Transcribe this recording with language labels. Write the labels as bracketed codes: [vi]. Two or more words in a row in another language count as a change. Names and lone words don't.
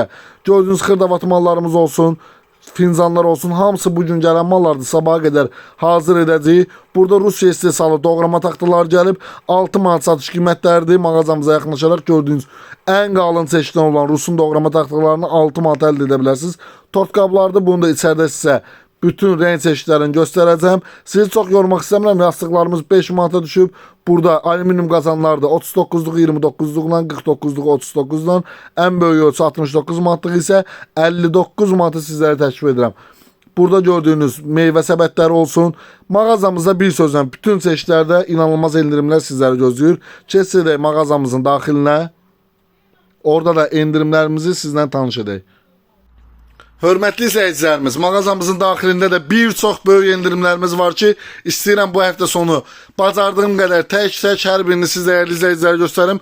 [az] Gördüğünüz xırdavat mallarımız olsun, fincanlar olsun, hamısı bugün gələn mallardır. Sabaha qədər hazır edəcəyik. Burada Rusiya istehsalı doğrama taxtalar gəlib 6 manat satış qiymətləridir. Mağazamıza yaxınlaşaraq gördüyünüz en qalın çeşiddən olan Rusun doğrama taxtalarını 6 manat əldə edə bilərsiniz. Tort qablardır. [tr] Bunu da içəridə sizə bütün renk çeşitlerini göstereceğim. Sizi çok yormak istemiyorum. Yastıklarımız 5 manata düşüp burada alüminyum kazanlarda 39'luk 29'lukla 49'luk 39'dan en büyük ölçü 69 manatlıq ise [az] 59 manatı sizlere təklif edirəm. Burada gördüğünüz meyve səbətləri olsun. Mağazamızda bir sözlə bütün çeşitlərdə inanılmaz endirimler sizləri gözləyir. Keçsək mağazamızın daxilinə. Orada da endirimlərimizi sizlə tanış edək. Hörmətli izləyicilərimiz, mağazamızın daxilində də bir çox böyük endirimlərimiz var ki, istəyirəm bu həftə sonu bacardığım qədər tək-tək hər birini siz dəyərli izləyicilərə göstərim.